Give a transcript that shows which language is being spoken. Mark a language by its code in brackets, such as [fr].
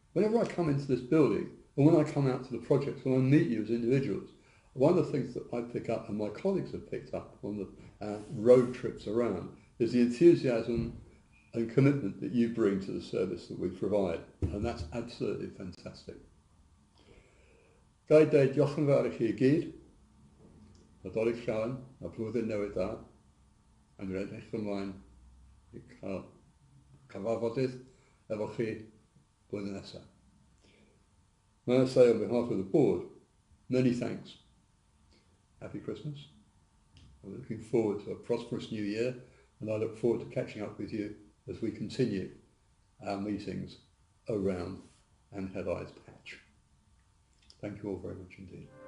[en] Whenever I come into this building and when I come out to the projects, when I meet you as individuals, one of the things that I pick up and my colleagues have picked up on the road trips around is the enthusiasm and commitment that you bring to the service that we provide, and that's absolutely fantastic. [cy] Cadeirydd, diolch yn fawr I chi I gyd. Nadolig llawn, a blwyddyn newydd da, a dwi'n edrych ymlaen I cael cyfarfodydd efo chi blwyddyn nesaf. [en] May I say on behalf of the board, many thanks. Happy Christmas. I'm looking forward to a prosperous new year, and I look forward to catching up with you as we continue our meetings around Anheddau's patch. Thank you all very much indeed.